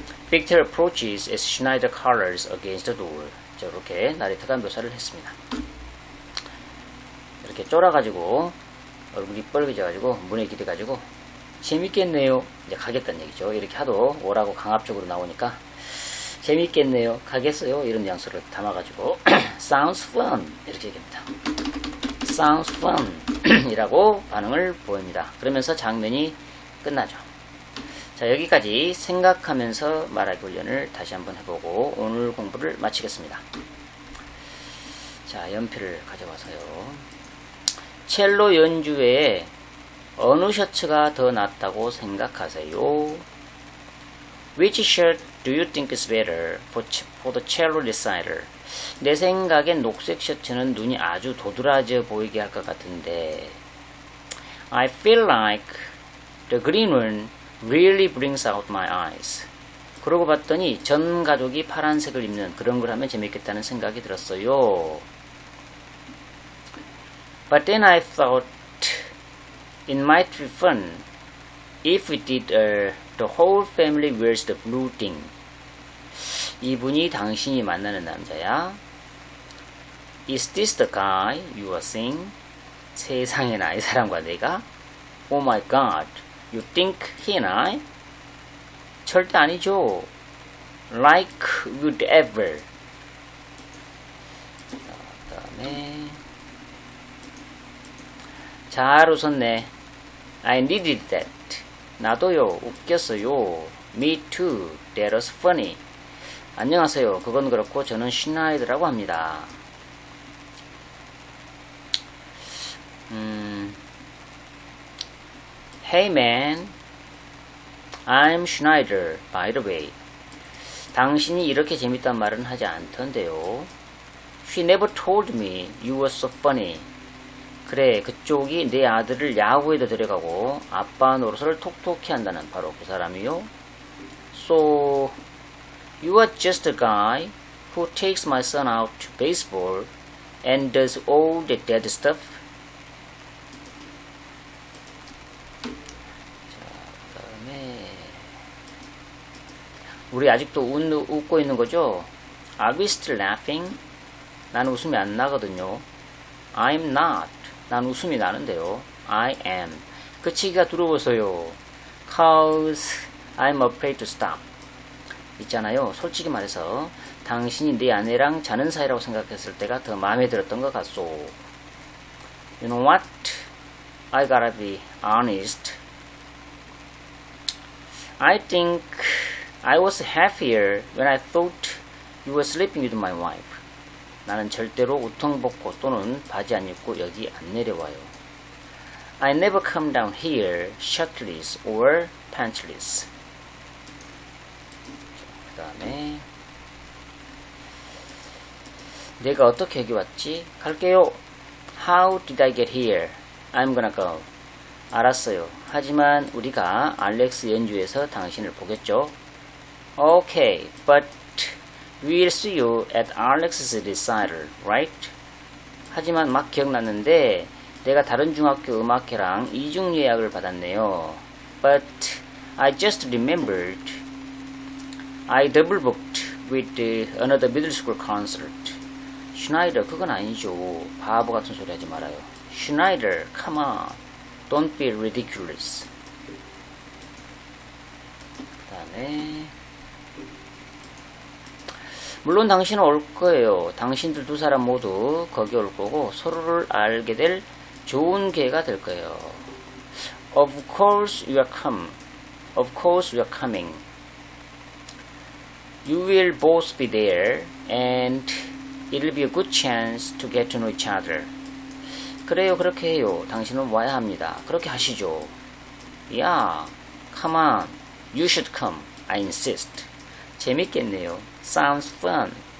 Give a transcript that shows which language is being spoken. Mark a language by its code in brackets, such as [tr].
[en] Victor approaches as Schneider hollers against the door. [ko] 자, 이렇게 나레이터가 묘사를 했습니다. 이렇게 쫄아가지고 얼굴이 뻘개져가지고 문에 기대가지고 재밌겠네요. 이제 가겠다는 얘기죠. 이렇게 하도 오라고 강압적으로 나오니까 재밌겠네요. 가겠어요. 이런 뉘앙스를 담아가지고 [en] sounds fun [ko] 이렇게 얘기합니다. [en] sounds fun [ko] 이라고 반응을 보입니다. 그러면서 장면이 끝나죠. 자, 여기까지 생각하면서 말하기 훈련을 다시 한번 해보고 오늘 공부를 마치겠습니다. 자, 연필을 가져와서요. 첼로 연주 외에 어느 셔츠가 더 낫다고 생각하세요? [en] Which shirt do you think is better for the cello recital? [ko] 내 생각엔 녹색 셔츠는 눈이 아주 도드라져 보이게 할 것 같은데 [en] I feel like the green one really brings out my eyes. [ko] 그러고 봤더니 전 가족이 파란색을 입는 그런 걸 하면 재밌겠다는 생각이 들었어요. [en] But then I thought it might be fun if we did the whole family wears the blue thing. [ko] 이분이 당신이 만나는 남자야? [en] Is this the guy you are seeing? [ko] 세상에나 이 사람과 내가? [en] Oh my god, you think he and I? [ko] 절대 아니죠. [en] Like would ever. [ko] 그 다음에 잘 웃었네. [en] I needed that. [ko] 나도요. 웃겼어요. [en] Me too. That was funny. [ko] 안녕하세요. 그건 그렇고 저는 슈나이드라고 합니다. [en] Hey man, I'm Schneider, by the way. [ko] 당신이 이렇게 재밌단 말은 하지 않던데요. [en] She never told me you were so funny. [ko] 그래, 그쪽이 내 아들을 야구에도 데려가고 아빠 노릇을 톡톡히 한다는 바로 그 사람이요. [en] So, you are just a guy who takes my son out to baseball and does all the dead stuff. [ko] 자, 그다음에 우리 아직도 웃고 있는 거죠? [en] Are we still laughing? [ko] 나는 웃음이 안 나거든요. [en] I'm not. [ko] 난 웃음이 나는데요. [en] I am. [ko] 그치기가 두려워서요. [en] Cause I'm afraid to stop. [ko] 있잖아요. 솔직히 말해서 당신이 내 아내랑 자는 사이라고 생각했을 때가 더 마음에 들었던 것 같소. [en] You know what? I gotta be honest. I think I was happier when I thought you were sleeping with my wife. [ko] 나는 절대로 우통 벗고 또는 바지 안 입고 여기 안 내려와요. [en] I never come down here shirtless or pantsless. [ko] 그 다음에 내가 어떻게 여기 왔지? 갈게요. [en] How did I get here? I'm gonna go. [ko] 알았어요. 하지만 우리가 알렉스 연주에서 당신을 보겠죠? [en] Okay, but we'll see you at Alex's recital, right? [ko] 하지만 막 기억났는데 내가 다른 중학교 음악회랑 이중 예약을 받았네요. [en] But I just remembered I double booked with another middle school concert. [ko] 슈나이더 그건 아니죠. 바보 같은 소리 하지 말아요. [en] 슈나이더, come on. Don't be ridiculous. [ko] 그 다음에 물론 당신은 올 거예요. 당신들 두 사람 모두 거기 올 거고 서로를 알게 될 좋은 기회가 될 거예요. [en] Of course you are come. Of course you are coming. You will both be there and it will be a good chance to get to know each other. [ko] 그래요. 그렇게 해요. 당신은 와야 합니다. 그렇게 하시죠. [en] Yeah. Come on. You should come. I insist. [ko] 재밌겠네요. [en] Sounds fun.